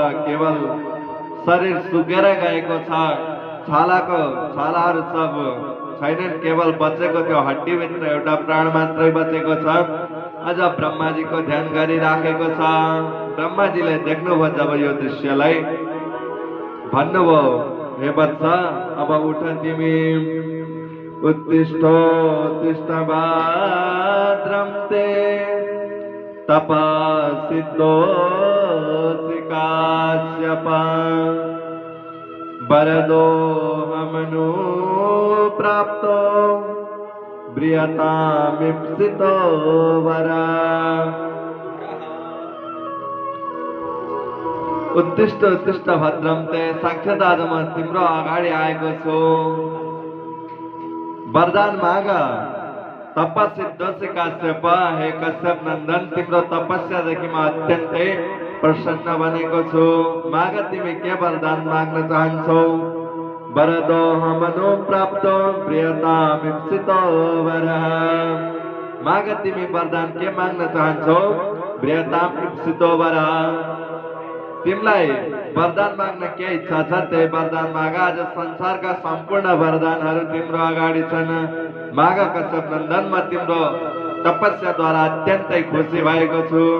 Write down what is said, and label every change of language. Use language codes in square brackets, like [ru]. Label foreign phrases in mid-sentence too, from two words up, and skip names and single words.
[ne] केवल शरीर सुकेर गएको छ, छालाहरू सब छैनन्, केवल बचेको त्यो हड्डीभित्र एउटा प्राण मात्रै बचेको छ। आज ब्रह्माजीको ध्यान गरिराखेको छ। ब्रह्माजीले देख्नुभयो जब यो दृश्यलाई, भन्नुभयो, हे वत्स अब उठ तिमी, [sa] उत्तिष्ठ भाद्रं ते तपसिद्धोऽसि काश्यप वरदोऽहमनु प्राप्तो ब्रियतामीप्सितो वरा। उत्तिष्ठ उत्तिष्ठ भद्रम ते, [ne] साक्षात आज म तिम्रो अगाडि आएको छु, वरदान माग, [sa] तपसिद्धोसी काश्यप, [ne] हे कश्यप नन्दन तिम्रो तपस्यादेखि म अत्यन्तै प्रसन्न बनेको छु। माग तिमी के वरदान माग्न चाहन्छौ? [sa] वरदो हमनो प्राप्तो प्रियतामीप्सितो वरः। [ne] माग तिमी वरदान के माग्न चाहन्छौ? [sa] प्रियतामीप्सितो वरः। [ne] तिमीलाई वरदान माग्न के इच्छा छ त्यही वरदान माग। आज संसारका सम्पूर्ण वरदानहरू तिम्रो अगाडि छन्। माग कश्यप नन्दन, म तिम्रो तपस्याद्वारा अत्यन्तै खुसी भएको छु।